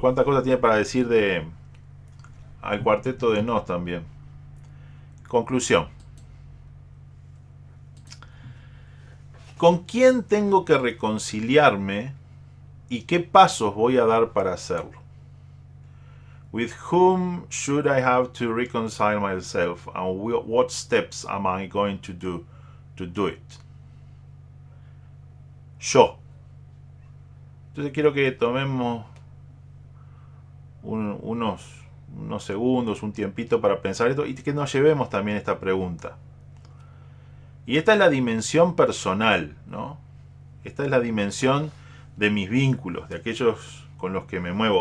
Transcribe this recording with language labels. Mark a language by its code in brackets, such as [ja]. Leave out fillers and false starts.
[es] Cuántas cosas tiene para decir al cuarteto de Nos también. Conclusión. ¿Con quién tengo que reconciliarme y qué pasos voy a dar para hacerlo? [en] With whom should I have to reconcile myself and what steps am I going to do it? [es] Yo. Entonces quiero que tomemos unos segundos, un tiempito para pensar esto y que nos llevemos también esta pregunta. Y esta es la dimensión personal, ¿no? Esta es la dimensión de mis vínculos, de aquellos con los que me muevo.